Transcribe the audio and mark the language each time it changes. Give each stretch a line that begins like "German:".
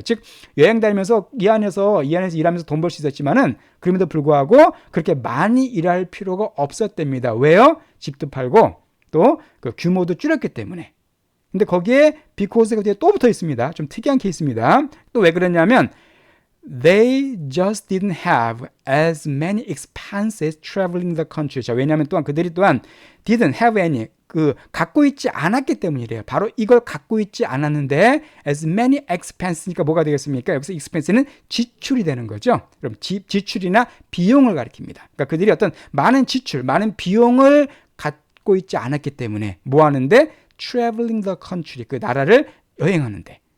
Korean: 즉 여행 다니면서 이 안에서 일하면서 돈 벌 수 있었지만은 그럼에도 불구하고 그렇게 많이 일할 필요가 없었답니다. 왜요? 집도 팔고 또 그 규모도 줄였기 때문에. 근데 거기에 because가 뒤에 또 붙어 있습니다. 좀 특이한 케이스입니다. 또 왜 그랬냐면
English: they just didn't have as many expenses traveling the country.
Korean: 자, 왜냐하면 또한 그들이 또한
English: didn't have any
Korean: 갖고 있지 않았기 때문이래요. 바로 이걸 갖고 있지 않았는데
English: as many expens
Korean: 니까 뭐가 되겠습니까? 여기서 expense는 지출이 되는 거죠. 그럼 지출이나 비용을 가리킵니다. 그러니까 그들이 어떤 많은 지출, 많은 비용을 갖고 있지 않았기 때문에 뭐 하는데
English: traveling the country
Korean: 그 나라를 여행하는데.